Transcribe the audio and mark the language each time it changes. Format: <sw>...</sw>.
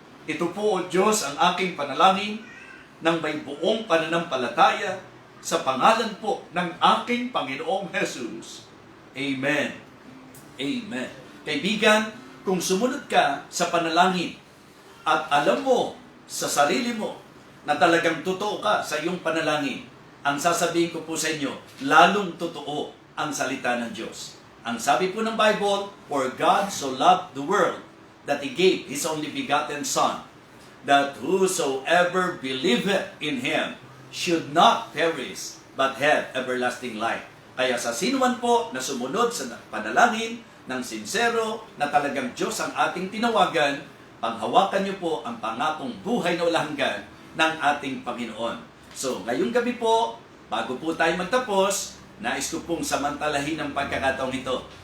<tl>Ito po, O Diyos, ang aking panalangin ng may buong pananampalataya sa pangalan po ng aking Panginoong Jesus. Amen. Amen. Kaibigan, kung sumunod ka sa panalangin at alam mo sa sarili mo na talagang totoo ka sa iyong panalangin, ang sasabihin ko po sa inyo, lalong totoo ang salita ng Diyos. Ang sabi po ng</tl> <en>Bible, "For God so loved the world that He gave His only begotten Son, that whosoever believeth in Him should not perish, but have everlasting life."</en> <tl>Kaya sa sinuman po na sumunod sa panalangin ng sincero na talagang Diyos ang ating tinawagan, panghawakan niyo po ang pangakong buhay na walang hanggan ng ating Panginoon. So, ngayong gabi po, bago po tayo magtapos, nais ko pong samantalahin ang pagkakataong ito.</tl>